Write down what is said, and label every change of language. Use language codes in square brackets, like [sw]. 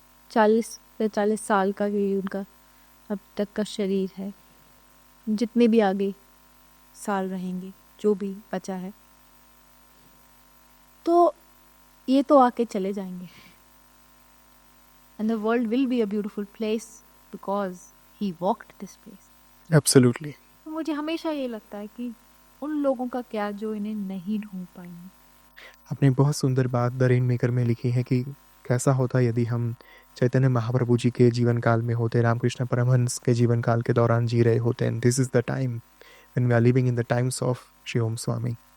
[hi] 40 साल का ये उनका अब तक का शरीर है, जितने भी आगे साल रहेंगे, जो भी बचा है, तो ये तो आके चले जाएंगे। [en] And the world will be a beautiful place because he walked this place. Absolutely. [hi] मुझे हमेशा ये लगता है कि उन लोगों का क्या जो इन्हें नहीं ढूंढ पाएंगे। आपने बहुत सुंदर बात द रेन मेकर में लिखी है कि कैसा होता यदि हम चैतन्य महाप्रभु जी के जीवन काल में होते, रामकृष्ण परमहंस के जीवन काल के दौरान जी रहे होते। [en] And this is the time when we are living in the times of Shri Om Swami.